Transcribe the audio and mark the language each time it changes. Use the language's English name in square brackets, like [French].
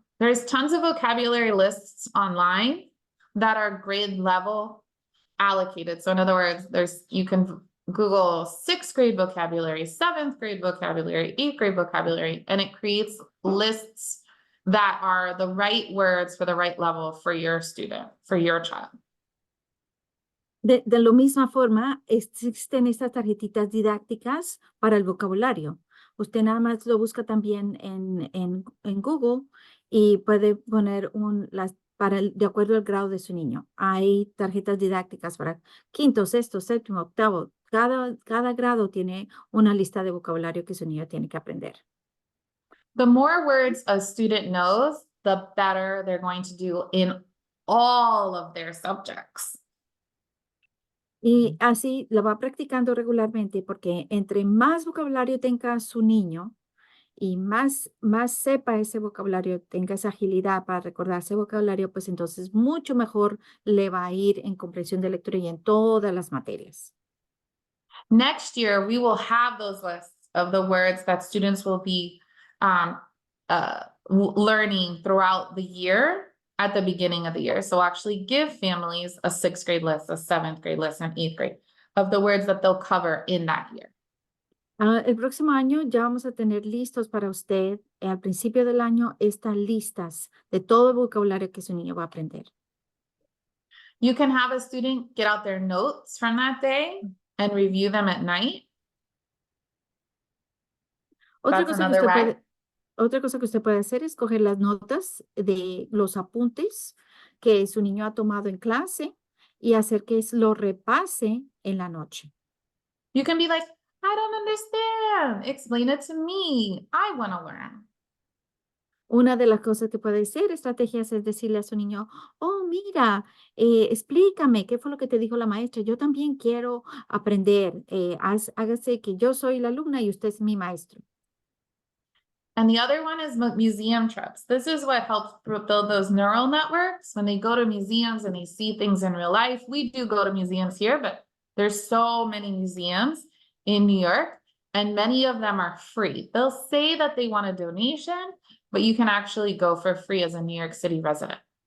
[English] There's tons of vocabulary lists online that are grade level allocated. So in other words, you can Google 6th grade vocabulary, 7th grade vocabulary, 8th grade vocabulary, and it creates lists that are the right words for the right level for your student, for your child. [Spanish] De la misma forma, existen estas tarjetitas didácticas para el vocabulario. usted nada más lo busca también en Google y puede poner de acuerdo al grado de su niño. Hay tarjetas didácticas para quinto, sexto, séptimo, octavo. Cada grado tiene una lista de vocabulario que su niño tiene que aprender. [English] The more words a student knows, the better they're going to do in all of their subjects. [Spanish] Y así lo va practicando regularmente porque entre más vocabulario tenga su niño y más sepa ese vocabulario, tenga esa agilidad para recordar ese vocabulario, pues entonces mucho mejor le va a ir en comprensión de lectura y en todas las materias. [English] Next year, we will have those lists of the words that students will be learning throughout the year at the beginning of the year. So actually give families a 6th grade list, a 7th grade list, and 8th grade of the words that they'll cover in that year. [Spanish] El próximo año ya vamos a tener listos para usted, al principio del año, estas listas de todo el vocabulario que su niño va a aprender. [English] You can have a student get out their notes from that day and review them at night. [Spanish] Otra [English] That's [Spanish] cosa que [English] another [Spanish] usted [English] way. [Spanish] otra cosa que usted puede hacer es coger las notas de los apuntes que su niño ha tomado en clase y hacer que lo repase en la noche. [English] You can be like, I don't understand. Explain it to me. I want to learn. [Spanish] Una de las cosas que puede ser estrategias es decirle a su niño, oh, mira, explícame qué fue lo que te dijo la maestra. Yo también quiero aprender. Hágase que yo soy la alumna y usted es mi maestro. [English] And the other one is museum trips. This is what helps build those neural networks when they go to museums and they see things in real life. We do go to museums here, but there's so many museums in New York, and many of them are free. They'll say that they want a donation, but you can actually go for free as a New York City resident.